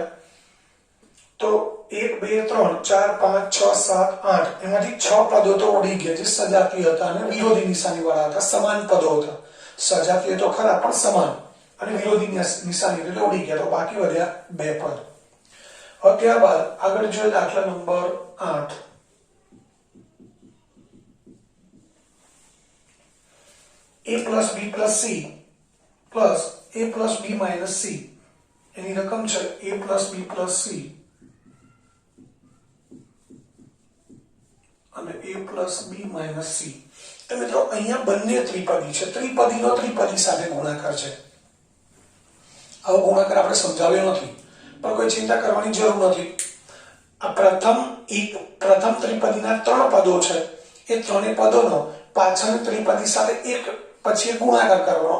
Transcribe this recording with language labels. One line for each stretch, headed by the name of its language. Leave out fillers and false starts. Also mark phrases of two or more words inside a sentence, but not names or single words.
Gujarati: તો 1 2 3 4 5 6 7 8 એમાંથી 6 પદો તો ઉડી ગયા, જે સજાતીય હતા અને વિરોધી નિશાની વાળા હતા, સમાન પદો હતા. સજાતીય તો ખરા પણ સમાન, અને વિરોધી નિશાની એટલે ઉડી ગયા. તો બાકી વધ્યા બે પદ. હવે ત્યારબાદ આગળ જોઈએ દાખલા નંબર 8.
English: a plus b plus c plus a plus b minus c.
Gujarati: એની રકમ છે
English: a plus b plus c
Gujarati: અને
English: a plus b minus c.
Gujarati: તો મિત્રો અહીંયા બંને ત્રિપદી છે, ત્રિપદીનો ત્રિપદી સાથે ગુણાકાર છે. આવો ગુણાકાર આપણે સમજાવ્યો નથી, પણ કોઈ ચિંતા કરવાની જરૂર નથી. આ પ્રથમ ત્રિપદીના 3 પદો છે, એ ત્રણેય પદોનો પાછળની ત્રિપદી સાથે એક પછી એક ગુણાકાર કરવાનો.